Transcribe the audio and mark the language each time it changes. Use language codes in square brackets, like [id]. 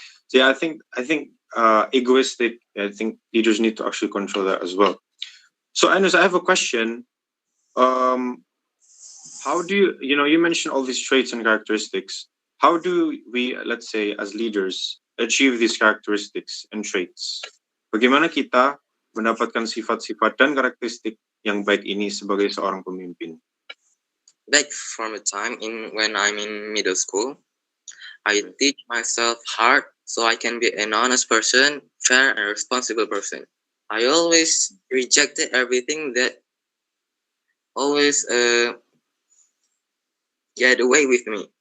[en] So yeah, I think egoistic. I think leaders need to actually control that as well. So Anas, I have a question. um how do you mentioned all these traits and characteristics. How do we, let's say, as leaders achieve these characteristics and traits? [id] Bagaimana kita mendapatkan sifat-sifat dan karakteristik yang baik ini sebagai seorang pemimpin? [en] Back from a time in when I'm in middle school, I teach myself hard so I can be an honest person, fair and responsible person. I always rejected everything that always get away with me.